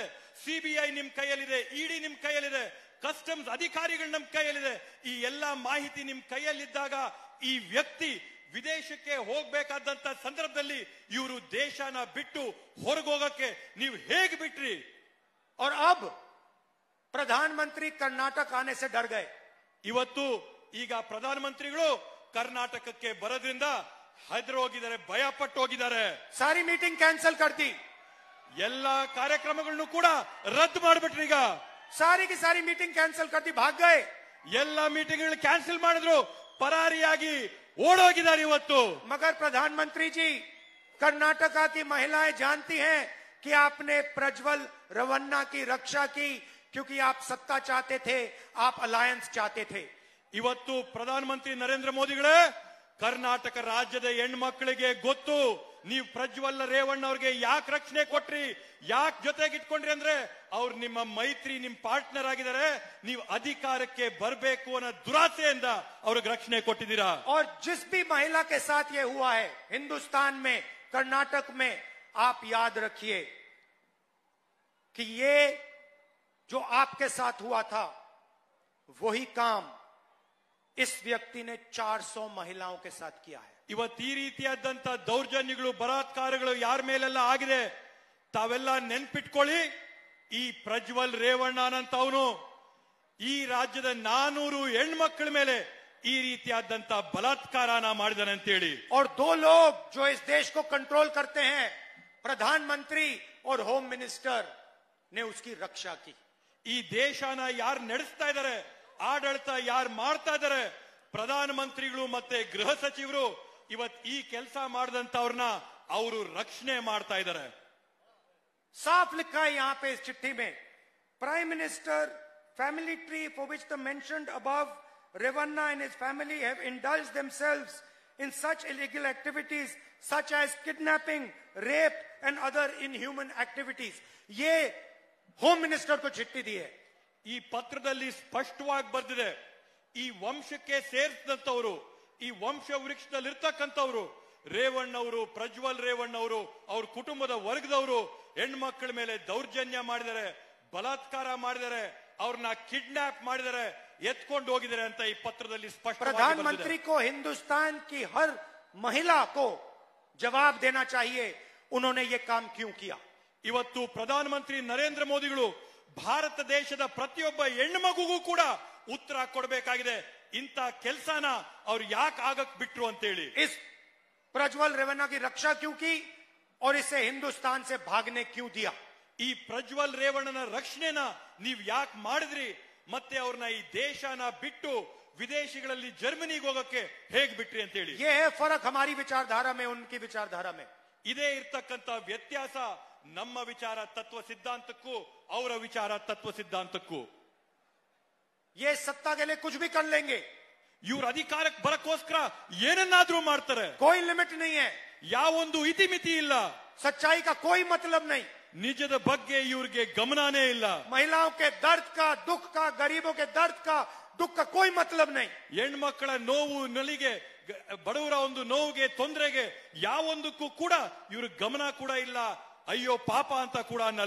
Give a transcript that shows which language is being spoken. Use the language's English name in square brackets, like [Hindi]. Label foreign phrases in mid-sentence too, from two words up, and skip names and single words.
[Kannada] ಸಿಬಿಐ ನಿಮ್ ಕೈಯಲ್ಲಿದೆ, ಇಡಿ ನಿಮ್ ಕೈಯಲ್ಲಿದೆ, ಕಸ್ಟಮ್ಸ್ ಅಧಿಕಾರಿಗಳು ನಮ್ ಕೈಯಲ್ಲಿದೆ. ಈ ಎಲ್ಲಾ ಮಾಹಿತಿ ನಿಮ್ ಕೈಯಲ್ಲಿದ್ದಾಗ ಈ ವ್ಯಕ್ತಿ ವಿದೇಶಕ್ಕೆ ಹೋಗ್ಬೇಕಾದಂತ ಸಂದರ್ಭದಲ್ಲಿ ಇವರು ದೇಶನ ಬಿಟ್ಟು ಹೊರಗೋಗಕ್ಕೆ ನೀವು ಹೇಗೆ ಬಿಟ್ರಿ? [Hindi] और अब प्रधानमंत्री कर्नाटक आने से डर गए. [Kannada] ಇವತ್ತು ಈಗ ಪ್ರಧಾನಮಂತ್ರಿಗಳು ಕರ್ನಾಟಕಕ್ಕೆ ಬರೋದ್ರಿಂದ ಹೆದರಿ ಹೋಗಿದ್ದಾರೆ, ಭಯ ಪಟ್ಟು ಹೋಗಿದ್ದಾರೆ. [Hindi] सारी [English] meeting cancel [Hindi] कर दी, [Kannada] ಎಲ್ಲಾ ಕಾರ್ಯಕ್ರಮಗಳನ್ನು ಕೂಡ ರದ್ದು ಮಾಡಿಬಿಟ್ರು. ಈಗ [Hindi] सारी की सारी [English] meeting cancel [Hindi] कर दी, भाग गए. [Kannada] ಎಲ್ಲಾ [English] meeting cancel [Kannada] ಮಾಡಿದ್ರು, ಪರಾರಿಯಾಗಿ ಓಡೋಗಿದ್ದಾರೆ ಇವತ್ತು. [Hindi] मगर प्रधानमंत्री जी, कर्नाटका की महिलाएं जानती हैं कि आपने प्रज्वल रवन्ना की रक्षा की, क्योंकि आप सत्ता चाहते थे, आप अलायंस चाहते थे. [Kannada] ಇವತ್ತು ಪ್ರಧಾನಮಂತ್ರಿ ನರೇಂದ್ರ ಮೋದಿಗಳೇ, ಕರ್ನಾಟಕ ರಾಜ್ಯದ ಹೆಣ್ಮಕ್ಳಿಗೆ ಗೊತ್ತು ನೀವು ಪ್ರಜ್ವಲ್ ರೇವಣ್ಣ ಅವ್ರಿಗೆ ಯಾಕೆ ರಕ್ಷಣೆ ಕೊಟ್ರಿ, ಯಾಕೆ ಜೊತೆಗಿಟ್ಕೊಂಡ್ರಿ ಅಂದ್ರೆ ಅವ್ರು ನಿಮ್ಮ ಮೈತ್ರಿ, ನಿಮ್ ಪಾರ್ಟ್ನರ್ ಆಗಿದ್ದಾರೆ. ನೀವು ಅಧಿಕಾರಕ್ಕೆ ಬರಬೇಕು ಅನ್ನೋ ದುರಾಸೆಯಿಂದ ಅವ್ರಿಗೆ ರಕ್ಷಣೆ ಕೊಟ್ಟಿದ್ದೀರಾ. [Hindi] और जिस भी महिला के साथ ये हुआ है हिंदुस्तान में, कर्नाटक में, आप याद रखिए कि ये जो आपके साथ हुआ था वही काम इस व्यक्ति ने 400 महिलाओं के साथ किया है. [Kannada] ಇವತ್ತು ಈ ರೀತಿಯಾದಂತ ದೌರ್ಜನ್ಯಗಳು, ಬಲಾತ್ಕಾರಗಳು ಯಾರ ಮೇಲೆಲ್ಲ ಆಗಿದೆ, ತಾವೆಲ್ಲ ನೆನ್ಪಿಟ್ಕೊಳ್ಳಿ, ಈ ಪ್ರಜ್ವಲ್ ರೇವಣ್ಣನಂತವನು ಈ ರಾಜ್ಯದ 400 ಹೆಣ್ಮಕ್ಳ ಮೇಲೆ ಈ ರೀತಿಯಾದಂತ ಬಲಾತ್ಕಾರನ ಮಾಡಿದಾನೆ ಅಂತೇಳಿ. [Hindi] और 2 लोग जो इस देश को कंट्रोल करते हैं, प्रधानमंत्री और [English] home minister [Hindi] ने उसकी रक्षा की. [Kannada] ಈ ದೇಶನ ಯಾರು ನಡೆಸ್ತಾ ಇದ್ದಾರೆ, ಆಡಳಿತ ಯಾರು ಮಾಡ್ತಾ ಇದ್ದಾರೆ, ಪ್ರಧಾನಮಂತ್ರಿಗಳು ಮತ್ತೆ ಗೃಹ ಸಚಿವರು ಇವತ್ತು ಈ ಕೆಲಸ ಮಾಡಿದಂತವ್ರನ್ನ ಅವರು ರಕ್ಷಣೆ ಮಾಡ್ತಾ ಇದ್ದಾರೆ. [Hindi] साफ लिखा है यहां पे इस चिट्ठी में, [English] prime minister family tree for which the mentioned above Revanna and his family have indulged themselves in such illegal activities such as kidnapping, rape and other inhuman activities. [Hindi] ये [English] home minister [Hindi] को चिट्ठी दी है. [Kannada] ಈ ಪತ್ರದಲ್ಲಿ ಸ್ಪಷ್ಟವಾಗಿ ಬರೆದಿದೆ, ಈ ವಂಶಕ್ಕೆ ಸೇರಿಸಿದಂತವರು, ಈ ವಂಶ ವೃಕ್ಷದಲ್ಲಿ ಇರ್ತಕ್ಕಂಥವ್ರು ರೇವಣ್ಣವರು, ಪ್ರಜ್ವಲ್ ರೇವಣ್ಣವರು, ಅವ್ರ ಕುಟುಂಬದ ವರ್ಗದವರು ಹೆಣ್ಮಕ್ಳ ಮೇಲೆ ದೌರ್ಜನ್ಯ ಮಾಡಿದರೆ, ಬಲಾತ್ಕಾರ ಮಾಡಿದರೆ, ಅವ್ರನ್ನ ಕಿಡ್ನಾಪ್ ಮಾಡಿದರೆ, ಎತ್ಕೊಂಡು ಹೋಗಿದ್ದಾರೆ ಅಂತ ಈ ಪತ್ರದಲ್ಲಿ ಸ್ಪಷ್ಟ. [Hindi] प्रधानमंत्री को हिंदुस्तान की हर महिला को जवाब देना चाहिए, उन्होंने ये काम क्यों किया. [Kannada] ಇವತ್ತು ಪ್ರಧಾನಮಂತ್ರಿ ನರೇಂದ್ರ ಮೋದಿಗಳು ಭಾರತ ದೇಶದ ಪ್ರತಿಯೊಬ್ಬ ಹೆಣ್ಣು ಮಗುಗೂ ಕೂಡ ಉತ್ತರ ಕೊಡಬೇಕಾಗಿದೆ, ಇಂಥ ಕೆಲಸನ ಅವ್ರು ಯಾಕೆ ಆಗಕ್ ಬಿಟ್ರು ಅಂತೇಳಿ. [Hindi] इस प्रज्वल रेवन्ना की रक्षा क्यों की और इसे हिंदुस्तान से भागने क्यों दिया. [Kannada] ಈ ಪ್ರಜ್ವಲ್ ರೇವಣ್ಣನ ರಕ್ಷಣೆನ ನೀವ್ ಯಾಕೆ ಮಾಡಿದ್ರಿ, ಮತ್ತೆ ಅವ್ರನ್ನ ಈ ದೇಶನ ಬಿಟ್ಟು ವಿದೇಶಗಳಲ್ಲಿ ಜರ್ಮನಿಗೆ ಹೋಗಕ್ಕೆ ಹೇಗ್ ಬಿಟ್ರಿ ಅಂತ ಹೇಳಿ. [Hindi] ये है फर्क हमारी विचारधारा में, उनकी विचारधारा में. [Kannada] ಇದೇ ಇರ್ತಕ್ಕಂತ ವ್ಯತ್ಯಾಸ ನಮ್ಮ ವಿಚಾರ ತತ್ವ ಸಿದ್ಧಾಂತಕ್ಕೂ ಅವರ ವಿಚಾರ ತತ್ವ ಸಿದ್ಧಾಂತಕ್ಕೂ. [Hindi] ये सत्ता के लिए कुछ भी कर लेंगे, [Kannada] ಇವ್ರ ಅಧಿಕಾರಕ್ಕೆ ಬರಕ್ಕೋಸ್ಕರ ಏನನ್ನಾದ್ರೂ ಮಾಡ್ತಾರೆ. [Hindi] कोई लिमिट नहीं है, [Kannada] ಯಾವೊಂದು ಇತಿಮಿತಿ ಇಲ್ಲ, [Hindi] सच्चाई का कोई मतलब नहीं, [Kannada] ನಿಜದ ಬಗ್ಗೆ ಇವ್ರಿಗೆ ಗಮನನೇ ಇಲ್ಲ, [Hindi] महिलाओं के दर्द का, दुख का, गरीबों के दर्द का, दुख का कोई मतलब नहीं. [Kannada] ಹೆಣ್ಮಕ್ಕಳ ನೋವು ನಲಿಗೆ, ಬಡವರ ಒಂದು ನೋವಿಗೆ, ತೊಂದರೆಗೆ ಯಾವೊಂದಕ್ಕೂ ಕೂಡ ಇವ್ರ ಗಮನ ಕೂಡ ಇಲ್ಲ, ಅಯ್ಯೋ ಪಾಪ ಅಂತ ಕೂಡ ಅನ್ನಲ್ಲ.